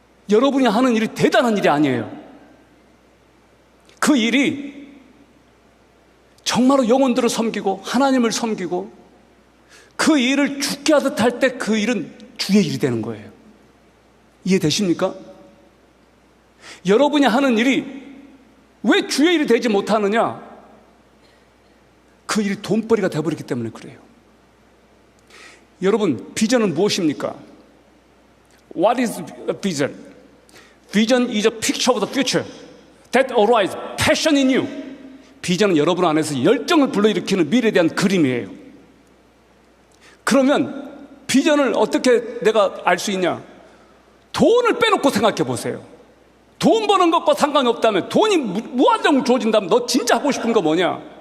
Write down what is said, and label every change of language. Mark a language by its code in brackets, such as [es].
[ko] 여러분이 하는 일이 대단한 일이 아니에요. 그 일이 정말로 영혼들을 섬기고 하나님을 섬기고 그 일을 죽게 하듯 할 때 그 일은 주의 일이 되는 거예요. 이해되십니까? 여러분이 하는 일이 왜 주의 일이 되지 못하느냐? 그 일이 돈벌이가 되어버렸기 때문에 그래요. 여러분, 비전은 무엇입니까? [en] What is a vision? Vision is a picture of the future that arises passion in you. [ko] 비전은 여러분 안에서 열정을 불러일으키는 미래에 대한 그림이에요. 그러면 비전을 어떻게 내가 알 수 있냐? 돈을 빼놓고 생각해 보세요. 돈 버는 것과 상관이 없다면, 돈이 무한정 주어진다면 너 진짜 하고 싶은 거 뭐냐?